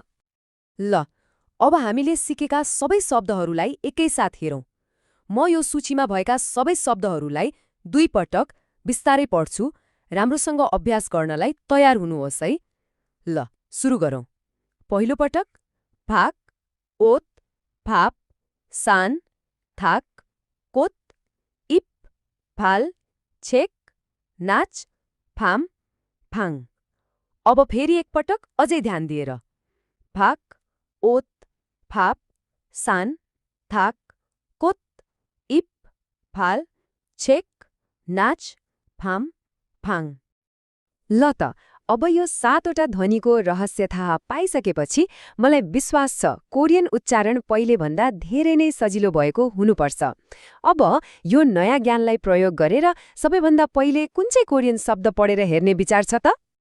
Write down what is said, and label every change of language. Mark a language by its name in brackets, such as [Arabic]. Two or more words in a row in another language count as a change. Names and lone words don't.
[Nepali] ल अब हामीले सिकेका सबै शब्दहरूलाई एकैसाथ हेरौँ। म यो सूचीमा भएका सबै शब्दहरूलाई 2 पटक बिस्तारै पढ्छु। राम्रोसँग अभ्यास गर्नलाई तयार हुनुहोस् है। ल सुरु गरौँ। पहिलो पटक [Korean] 밖, 옷, 밥, 산, 탁, 꽃, 입, 팔, 책, 낮, 밤, 방. [Nepali] अब फेरि एकपटक अझै ध्यान दिएर। [Korean] 밖, 옷, 밥, 산, 탁, 꽃, 입, 팔, 책, 낮, 밤, 방. [Nepali] ल त अब यो 7वटा ध्वनिको रहस्य थाहा पाइसकेपछि मलाई विश्वास छ कोरियन उच्चारण पहिलेभन्दा धेरै नै सजिलो भएको हुनुपर्छ। अब यो नयाँ ज्ञानलाई प्रयोग गरेर सबैभन्दा पहिले कुन चाहिँ कोरियन शब्द पढेर हेर्ने विचार छ त?